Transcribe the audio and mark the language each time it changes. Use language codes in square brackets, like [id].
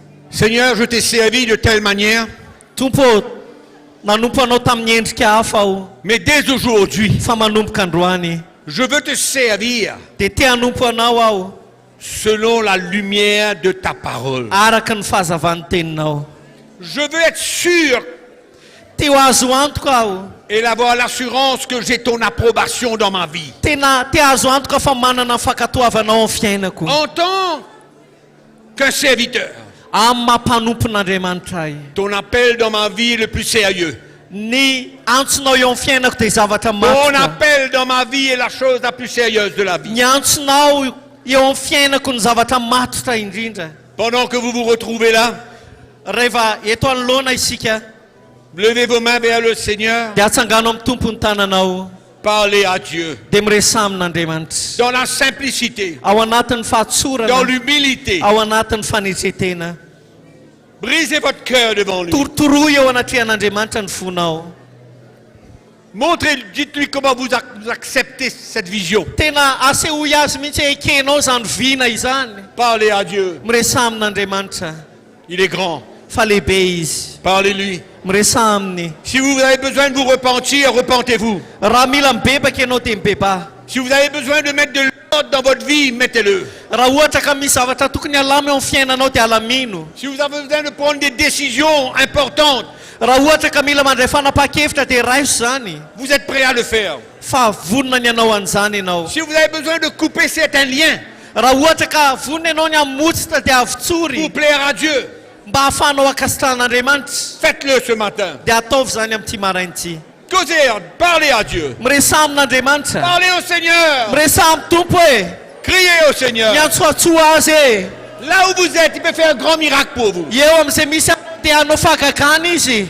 [fr] Seigneur, je t'ai servi de telle manière, [mg] tompo manompo anao tamin'ny endrika hafa aho [fr] mais dès aujourd'hui, [mg] fa manomboka androany [fr] je veux te servir [mg] dia te hanompo anao aho [fr] selon la lumière de ta parole. [mg] araka ny fahazavan'ny teninao [fr] Je veux être sûr [mg] te ho azo antoka aho [fr] et avoir l'assurance que j'ai ton approbation dans ma vie. [mg] tena te azo antoka fa manana ny fankatoavanao amin'ny fiainako [fr] En tant qu'un serviteur, [mg] amin'ny mampanompon'andriamanitra ahy [fr] ton appel dans ma vie est le plus sérieux. [mg] ny antsonao eo amin'ny fiainako dia zavatra [fr] Ton [mg] matoka [fr] appel dans ma vie est la chose la plus sérieuse de la vie. [mg] ny antsonao eo amin'ny fiainako ny zavatra matotra indrindra [fr] Pendant que vous vous retrouvez là, [mg] rehefa eto anoloana isika [fr] levez vos mains vers le Seigneur, [mg] dia atsangano amin'ny tompo ny tananao [fr] parlez à Dieu [mg] dia miresa amin'andriamanitra [fr] dans la simplicité, [mg] ao anatin'ny [fr] dans [mg] fahatsorana [fr] l'humilité. [mg] ao anatin'ny fanetretena [fr] Brisez votre cœur devant lui. [mg] torotoroy eo anatrehan'andriamanitra ny fonao [fr] Montrez, dites-lui comment vous acceptez cette vision. [mg] Tena asehoy azy mihitsy ekenao zany vina izany. [fr] Parlez à Dieu. [mg] Miresa amin'Andriamanitra. [fr] Il est grand. [mg] Fa lehibe izy. [fr] Parlez-lui. [mg] Miresa aminy. [fr] Si vous avez besoin de vous repentir, repentez-vous. [mg] Raha mila mibebaka ianao dia mibeba. [fr] Si vous avez besoin de mettre de l'ordre dans votre vie, mettez-le. [mg] Raha ohatra ka misy zavatra tokony alamy eo amin'ny fiainanao dia alamino. [fr] Si vous avez besoin de prendre des décisions importantes, [mg] Raha ohatra ka mila mandray fanapa-kevitra dia raiso zany. [fr] vous êtes prêt à le faire. [mg] Fa vonona ny anao an'izany ianao. [fr] Si vous avez besoin de couper certains liens [mg] Raha ohatra ka vonona ianao ny hamotsitra dia [fr] pour [mg] avotsory [fr] plaire à Dieu, [mg] mba hahafahanao akasitran'Andriamanitra [fr] faites-le ce matin. [mg] dia ataovy zany amin'ity marain'ity. [fr] Causez, parlez à Dieu. [mg] Miresa amin'Andriamanitra. [fr] Parlez au Seigneur. [mg] Miresa amin'ny tompo e. [fr] Criez au Seigneur. [mg] Miantsoatsoa azy e. [fr] Là où vous êtes, il peut faire un grand miracle pour vous. [mg] Eo amin'izay misy dia hanao fahagagana izy.